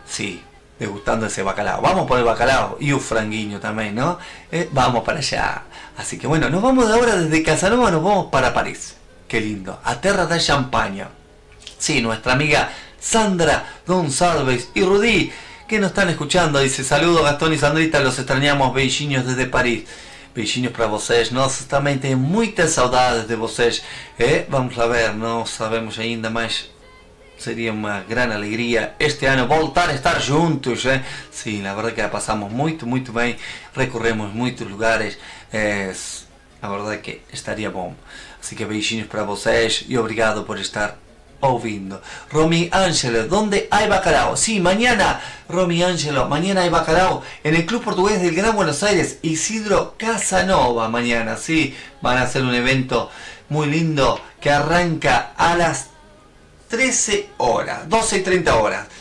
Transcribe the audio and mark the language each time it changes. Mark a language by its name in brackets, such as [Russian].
[Spanish] Sí, degustando ese bacalao. Vamos por el bacalao y un franguiño también, ¿no? Vamos para allá. Así que bueno, nos vamos de ahora desde Casanova, nos vamos para París. Qué lindo, a Terra da Champaña. Sí, nuestra amiga Sandra González y Rudy, que nos están escuchando, dice, saludos Gastón y Sandrita, los extrañamos, beijinhos desde París. [Portuguese] Beijinhos para vocês, nós também temos muitas saudades de vocês. [Spanish] Vamos a ver, [Portuguese] não sabemos ainda, mas seria uma grande alegria este ano voltar a estar juntos. Sim, sí, a verdade que passamos muito, muito bem, recorremos muitos lugares, a verdade que estaria bom. [Spanish] Así que [Portuguese] beijinhos para vocês y obrigado por estar ouvindo. [Spanish] Romy Ángelo, ¿dónde hay bacalao? Sí, mañana, Romy Ángelo, mañana hay bacalao en el Club Portugués del Gran Buenos Aires, Isidro Casanova, mañana, sí. Van a hacer un evento muy lindo que arranca a las 13 horas, 12 y 30 horas.